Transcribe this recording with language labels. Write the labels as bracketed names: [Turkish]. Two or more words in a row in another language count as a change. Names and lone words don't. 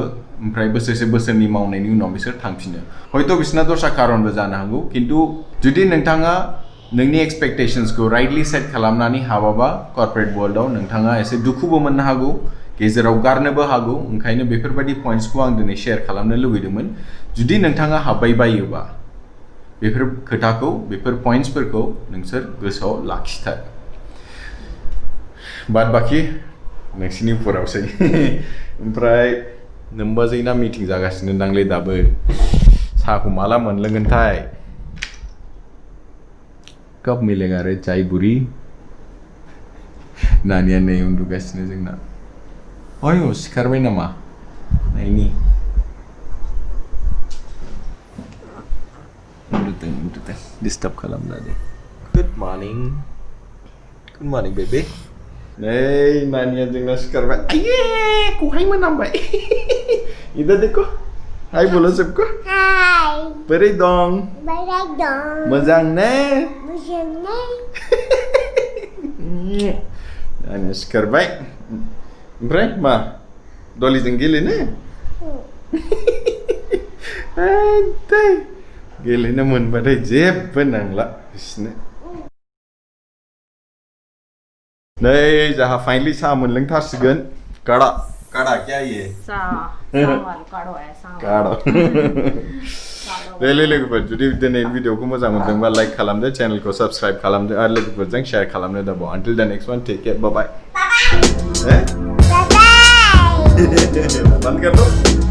[Bodo] ओमफ्राय बोसोरसे बोसोरनि मावनायनि उनाव बिसोर थांफिनो हयथ' बिसोरना दस्रा खारनबो जानो हागौ खिन्थु जुदि नोंथाङा नोंनि एक्सपेक्टेशन्सखौ [English] rightly set [Bodo] खालामनानै हाबाबा [English] corporate world [Bodo] नोंथाङा एसे दुखुबो मोननो हागौ गेजेराव गारनोबो हागौ ओंखायनो बेफोरबायदि पइन्ट्सखौ आं दिनै शेयार खालामनो लुगैदोंमोन जुदि नोंथाङा हाबबाय बायोबा बेफोर खोथाखौ बेफोर पइन्ट्सफोरखौ नोंसोर गोसोआव लाखिथार बाद बाखि नोंसिनि उपरावसै ओमफ्राय नोमबाजैना मिटिं जागासिनो दांलै दाबो साहाखौ माला मोनलोंगोनथाय [Hindi] कब मिलेगा रे चाय [Bodo] बुरी नानिया नै उन्दुगासिनो जोंना अय सिखारबाय नामा नायनि उन्दुदों डिस्टार्ब खालामला दे [English] good morning baby [Bodo] नै नानिया जोंना सिखारबाय आये खौहाय मोनामबाय [Hindi] इधर देखो हाय बोलो सबको [Bodo] हाय बोरै दं मोजां ने नानिया सिखारबाय ओमफ्राय मा डलिजों गेलेनो गेलेनो मोनबाथाय जेबो नांला बिसोरनो नै जाहा फाइनलि साहा मोनलोंथारसिगोन [Hindi] काड़ा क्या ये काड़ा [Bodo] दे लोगोफोर जुदि दिनैनि भिडिअखौ मोजां मोनदोंबा लाइक खालामदो चेनेलखौ साबस्क्राइब खालामदो आरो लोगोफोरजों शेयार खालामनो दाबाव [English] until the next one take care bye bye [Hindi] बंद कर दो